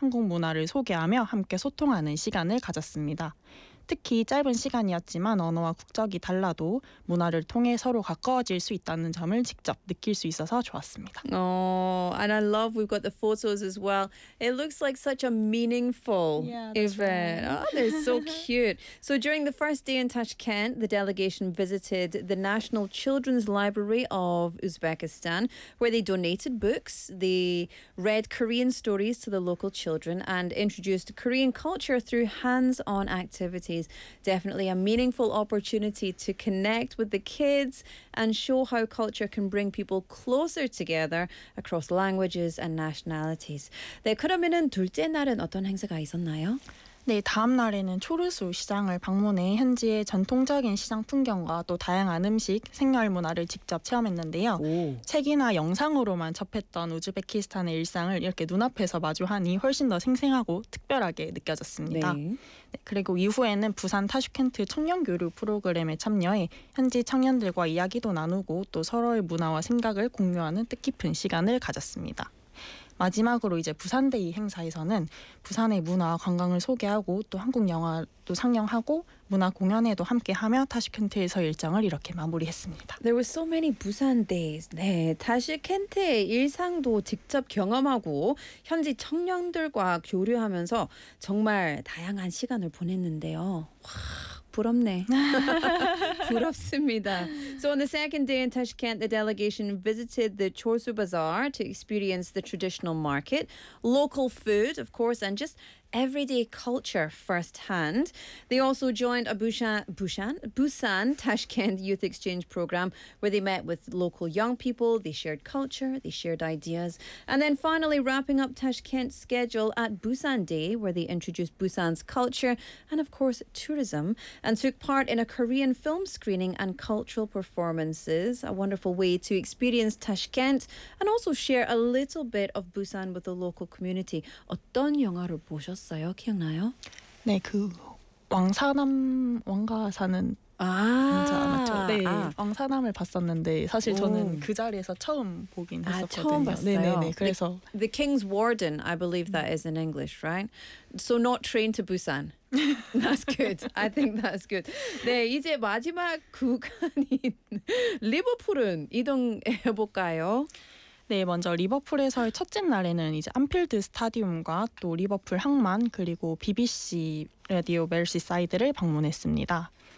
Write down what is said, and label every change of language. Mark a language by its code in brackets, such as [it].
[ko] 한국 문화를 소개하며 함께 소통하는 시간을 가졌습니다. 특히 짧은 시간이었지만 언어와 국적이 달라도 문화를 통해 서로 가까워질 수 있다는 점을 직접 느낄 수 있어서 좋았습니다. [en] Oh, and I love we've got the photos as well. It looks like such a meaningful event. Oh, they're so cute. So during the first day in Tashkent, the delegation visited the National Children's Library of Uzbekistan, where they donated books, they read Korean stories to the local children, and introduced Korean culture through hands-on activities. Definitely a meaningful opportunity to connect with the kids and show how culture can bring people closer together across languages and nationalities. [ko] 네, 그러면은 둘째 날은 어떤 행사가 있었나요? 네, 다음 날에는 초르수 시장을 방문해 현지의 전통적인 시장 풍경과 또 다양한 음식, 생활 문화를 직접 체험했는데요. 오. 책이나 영상으로만 접했던 우즈베키스탄의 일상을 이렇게 눈앞에서 마주하니 훨씬 더 생생하고 특별하게 느껴졌습니다. 네. 네, 그리고 이후에는 부산 타슈켄트 청년 교류 프로그램에 참여해 현지 청년들과 이야기도 나누고 또 서로의 문화와 생각을 공유하는 뜻깊은 시간을 가졌습니다. 마지막으로 이제 부산데이 행사에서는 부산의 문화와 관광을 소개하고 또 한국 영화도 상영하고 문화 공연에도 함께하며 타슈켄트에서 일정을 이렇게 마무리했습니다. [en] There were so many Busan days. [ko] 네, 타슈켄트의 일상도 직접 경험하고 현지 청년들과 교류하면서 정말 다양한 시간을 보냈는데요. 와, 부럽네. 부럽습니다. [en] So on the second day in Tashkent, the delegation visited the Chorsu Bazaar to experience the traditional market, local food, of course, and just everyday culture firsthand. They also joined a Busan Tashkent Youth Exchange Program, where they met with local young people, they shared culture, they shared ideas. And then finally wrapping up Tashkent's schedule at Busan Day, where they introduced Busan's culture and, of course, tourism, and took part in a Korean film screening and cultural performances, a wonderful way to experience Tashkent and also share a little bit of Busan with the local community. [ko] 어떤 영화를 보셨어요? 기억나요? 네, 그 왕사남 왕가사는 아, 맞죠. 네, 왕사남을 봤었는데 사실 저는 그 자리에서 처음 보긴 했었거든요. 아, 처음 봤어요. 네, 그래서 [en] the King's Warden, I believe that is in English, right? So not Train to Busan. That's good. I think that's good. [ko] 네, 이제 마지막 구간인 리버풀은 이동해 볼까요? 네, 먼저 리버풀에서의 첫째 날에는 이제 안필드 스타디움과 또 리버풀 항만 그리고 BBC 라디오 멜시 사이드를 방문했습니다.